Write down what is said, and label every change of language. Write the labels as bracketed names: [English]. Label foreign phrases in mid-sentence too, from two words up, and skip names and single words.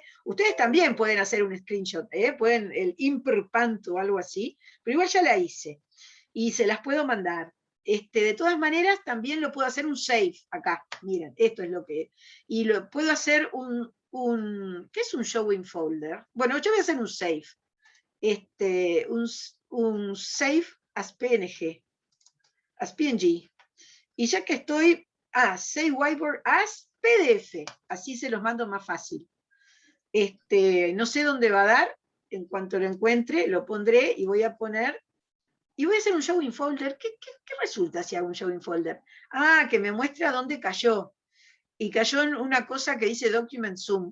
[Spanish] Ustedes también pueden hacer un screenshot, pueden el imperpanto o algo así, pero igual ya la hice y se las puedo mandar. De todas maneras, también lo puedo hacer un save acá. Miren, esto es lo que... Y lo puedo hacer ¿qué es un [English] showing folder? [Spanish] Bueno, yo voy a hacer un save. [English] Un save as PNG, as PNG. [Spanish] Y ya que estoy, [English] save whiteboard as PDF, [Spanish] así se los mando más fácil. No sé dónde va a dar, en cuanto lo encuentre, lo pondré y voy a poner, y voy a hacer un [English] showing folder. [Spanish] ¿Qué resulta si hago un [English] showing folder? [Spanish] Que me muestra dónde cayó. Y cayó en una cosa que dice Document Zoom.